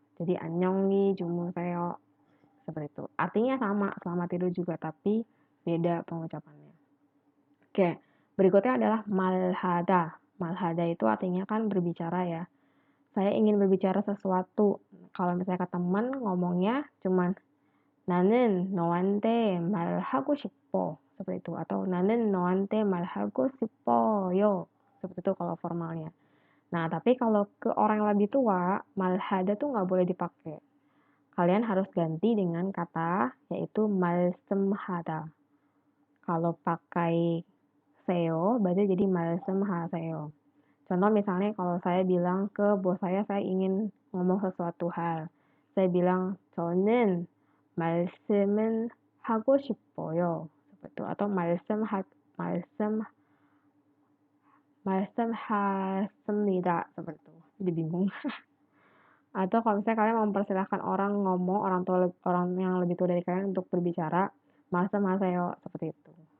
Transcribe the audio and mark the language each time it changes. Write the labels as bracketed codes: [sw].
[id] Jadi annyeonggi jumuseo seperti itu. Artinya sama, selamat tidur juga tapi beda pengucapannya. Oke, berikutnya adalah malhada. Malhada itu artinya kan berbicara ya. Saya ingin berbicara sesuatu. Kalau misalnya ke teman ngomongnya cuman [ko] 나는 너한테 말하고 싶어. [id] Seperti itu. [ko] Atau 나는 너한테 말하고 싶어요. [id] Seperti itu kalau formalnya. Nah, tapi kalau ke orang yang lebih tua, malhada tuh nggak boleh dipakai. Kalian harus ganti dengan kata yaitu 말씀하다. Kalau pakai seo, berarti jadi 말씀하세요. Contoh misalnya kalau saya bilang ke bos saya ingin ngomong sesuatu hal. Saya bilang, [ko] 저는 말씀은 하고 싶어요. [id] Seperti itu. Atau 말씀하십니다. Seperti itu. Jadi bingung. Atau kalau misalnya kalian mempersilahkan orang ngomong, orang yang lebih tua dari kalian untuk berbicara, 말씀하세요. Seperti itu.